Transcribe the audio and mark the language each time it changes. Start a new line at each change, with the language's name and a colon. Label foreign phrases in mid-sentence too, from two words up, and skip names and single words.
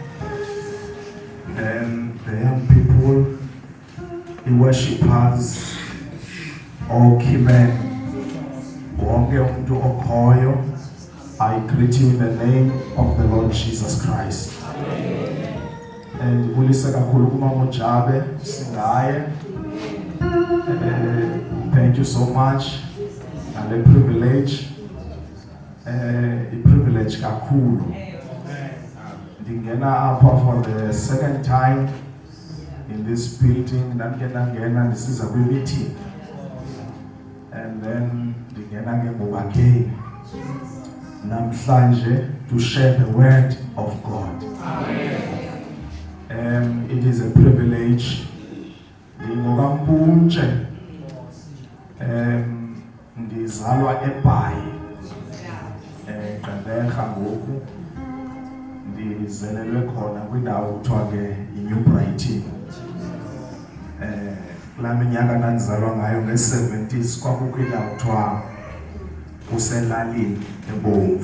English: and the young people, the worshippers,
Xhosa: okhimen wonke umuntu okhoyo.
English: I greet you in the name of the Lord Jesus Christ.
Xhosa: And ndibulise kakhulu kumama uJabe singaye.
English: Thank you so much. And a privilege kakhulu.
Xhosa: Ndingena apha
English: for the second time in this building.
Xhosa: Ndangena ndisiza kwi-meeting.
English: And then
Xhosa: ndingena ngemva again.
English: Namhlanje to share the word of God. Amen. It is a privilege.
Xhosa: NdingokaMpunje. Ndizalwa eBhayi. Gqeberha ngoku. Ndizelelwe khona kwindawo kuthiwa ke iNew Brighton. Kula minyaka ndandizalwa ngayo nge-70s kwakukho indawo kuthiwa uselalini eBomvu.